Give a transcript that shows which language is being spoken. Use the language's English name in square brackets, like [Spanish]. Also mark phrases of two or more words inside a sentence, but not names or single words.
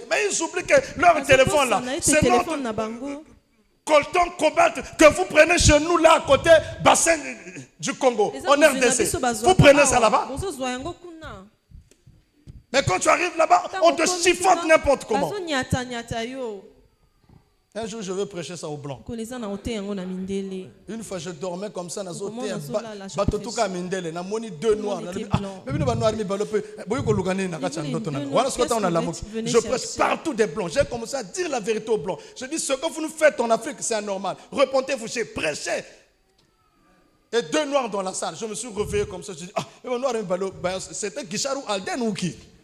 [French] Mais ils oublient que leur téléphone là, c'est notre coltan cobalt que vous prenez chez nous là à côté bassin du Congo, en RDC. Vous prenez ça là-bas. Mais quand tu arrives là-bas, on te chiffonne n'importe comment. Un jour, je veux prêcher ça aux Blancs. Une fois, je dormais comme ça dans un [Lingala] batotuka mindele, na moni [French] deux noirs. Je prêche partout des Blancs. J'ai commencé à dire la vérité aux Blancs. Je dis, ce que vous nous faites en Afrique, c'est anormal. Repentez-vous, j'ai prêché. Et deux noirs dans la salle. Je me suis réveillé comme ça. Je dis, c'était Guicharou Alden ou qui?